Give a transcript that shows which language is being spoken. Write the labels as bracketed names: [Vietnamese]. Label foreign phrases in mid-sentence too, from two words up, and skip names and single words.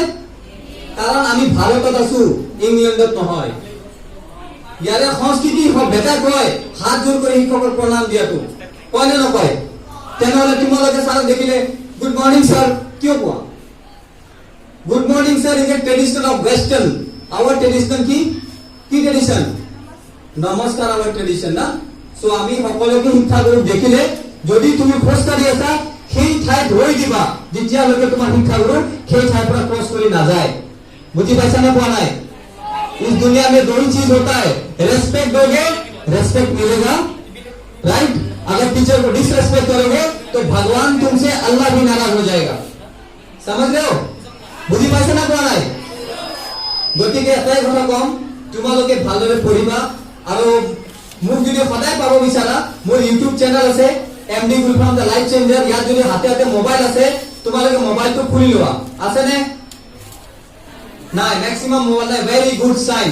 [Assamese] কাৰণ আমি ভাৰতত আছো, ইংলেণ্ডত নহয়। ইয়াৰে সংস্কৃতি বেটা কয় হাত জোৰ কৰি শিক্ষকক প্ৰণাম দিয়াটো, কয় নে নকয়? তেনেহলে তোমালোকে ছাৰক দেখিলে [English] good morning sir [Assamese] কিয় কোৱা? [English] good morning sir is a tradition of western. our tradition কি ট্রেডিশন? নমস্কাৰ our tradition না। [Assamese] সো আমি সকলোকে শিক্ষাগুৰুক দেখিলে যদি তুমি খোজকাঢ়ি আছা সেই ঠাইত ৰৈ দিবা যেতিয়ালৈকে তোমাৰ শিক্ষাগুৰু সেই ঠাইৰ পৰা ক্ৰছ কৰি নাযায়। বুজি পাইছা নে পোৱা নাই? [Hindi] इस दुनिया में दो ही चीज होता है, रेस्पेक्ट दोगे रेस्पेक्ट मिलेगा, राइट? अगर टीचर को डिसरेस्पेक्ट करोगे तो भगवान तुमसे अल्लाह भी नाराज हो जाएगा। समझ रहे हो? [Assamese] বুজি পাইছা না পোৱা নাই? গতিকে এটাই কথা কম, তোমালোকে ভালদৰে পঢ়িবা আৰু মোক যদি সদায় পাব বিচাৰা মোৰ [English] YouTube channel [Assamese] আছে এমডি গুলফাম দা লাইফ চেঞ্জাৰ। ইয়াত যদি হাতে হাতে মোবাইল আছে তোমালোকে মোবাইলটো খুলি লোৱা। আছে নে নাই? [English] maximum mobile [Assamese] নাই, [English] very good sign.